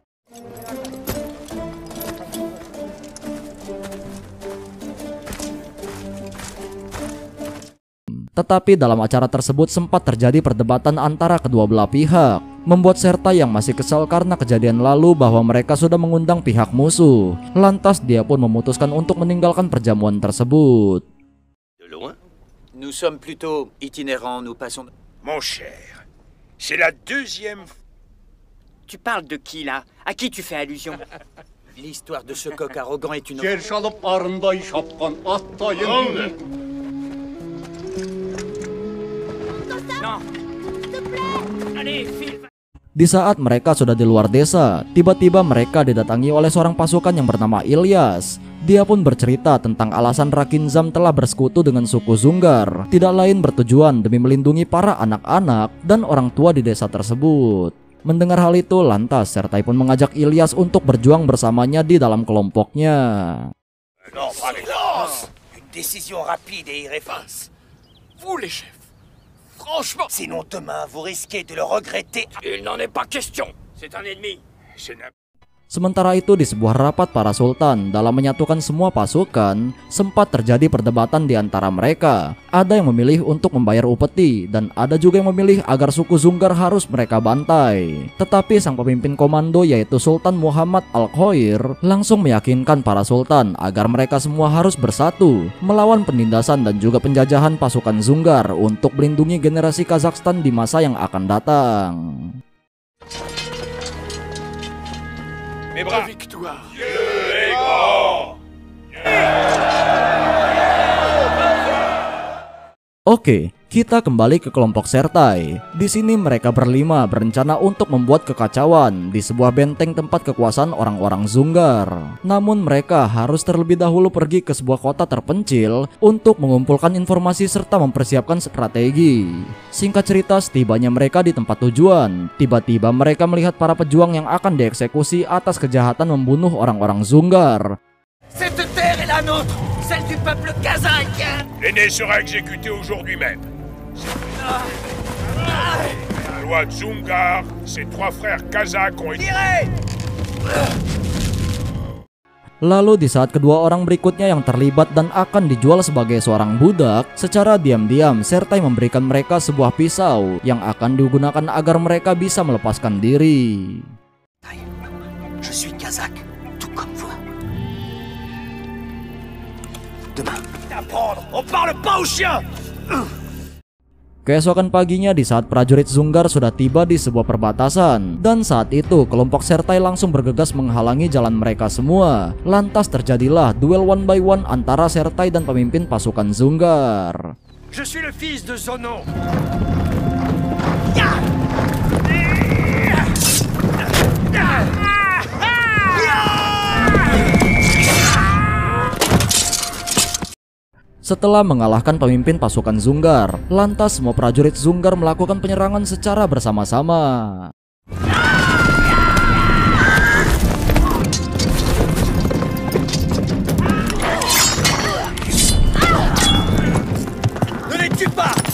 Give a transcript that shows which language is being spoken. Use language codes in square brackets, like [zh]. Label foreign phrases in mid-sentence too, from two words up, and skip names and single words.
[id] Tetapi dalam acara tersebut sempat terjadi perdebatan antara kedua belah pihak, membuat Sertai yang masih kesal karena kejadian lalu bahwa mereka sudah mengundang pihak musuh. Lantas dia pun memutuskan untuk meninggalkan perjamuan tersebut. [fr] De loin? Nous sommes plutôt itinérants, nous passons... Mon cher, c'est la deuxième... Tu parles de qui là? À qui tu fais allusion? L'histoire de ce coq arrogant est une... Non. Allez, file. [id] Di saat mereka sudah di luar desa, tiba-tiba mereka didatangi oleh seorang pasukan yang bernama Ilyas. Dia pun bercerita tentang alasan Rakinzam telah bersekutu dengan suku Dzungar, tidak lain bertujuan demi melindungi para anak-anak dan orang tua di desa tersebut. Mendengar hal itu, lantas Sertai pun mengajak Ilyas untuk berjuang bersamanya di dalam kelompoknya. [fr] Non, pas les lances. Une décision rapide et irrévocable. Vous les chefs. Franchement, Sinon demain, vous risquez de le regretter. il n'en est pas question. C'est un ennemi. C'est n'importe... [id] Sementara itu di sebuah rapat para sultan dalam menyatukan semua pasukan, sempat terjadi perdebatan di antara mereka. Ada yang memilih untuk membayar upeti dan ada juga yang memilih agar suku Dzungar harus mereka bantai. Tetapi sang pemimpin komando yaitu Sultan Muhammad Al-Khair langsung meyakinkan para sultan agar mereka semua harus bersatu melawan penindasan dan juga penjajahan pasukan Dzungar untuk melindungi generasi Kazakhstan di masa yang akan datang. [fr] Mes bras. Victoire. [id] Oke, kita kembali ke kelompok Sertai. Di sini mereka berlima berencana untuk membuat kekacauan di sebuah benteng tempat kekuasaan orang-orang Dzungar. Namun mereka harus terlebih dahulu pergi ke sebuah kota terpencil untuk mengumpulkan informasi serta mempersiapkan strategi. Singkat cerita, setibanya mereka di tempat tujuan, tiba-tiba mereka melihat para pejuang yang akan dieksekusi atas kejahatan membunuh orang-orang Dzungar. [fr] Cette terre est la nôtre, celle du peuple kazakh. L'aîné sera exécuté aujourd'hui même. La loi Dzungar, ses trois frères kazakhs ont été... [id] Lalu di saat kedua orang berikutnya yang terlibat dan akan dijual sebagai seorang budak, secara diam-diam Sertai memberikan mereka sebuah pisau yang akan digunakan agar mereka bisa melepaskan diri. [fr] Je suis kazakh, tout comme vous. Demain. D'apprendre, on parle pas aux chiens. [id] Keesokan paginya di saat prajurit Dzungar sudah tiba di sebuah perbatasan, dan saat itu kelompok Sertai langsung bergegas menghalangi jalan mereka semua. Lantas terjadilah duel [en] one by one [id] antara Sertai dan pemimpin pasukan Dzungar. [fr] Je suis le fils de Zono. [id] Setelah mengalahkan pemimpin pasukan Dzungar, lantas semua prajurit Dzungar melakukan penyerangan secara bersama-sama. [fr] Ne les tue pas.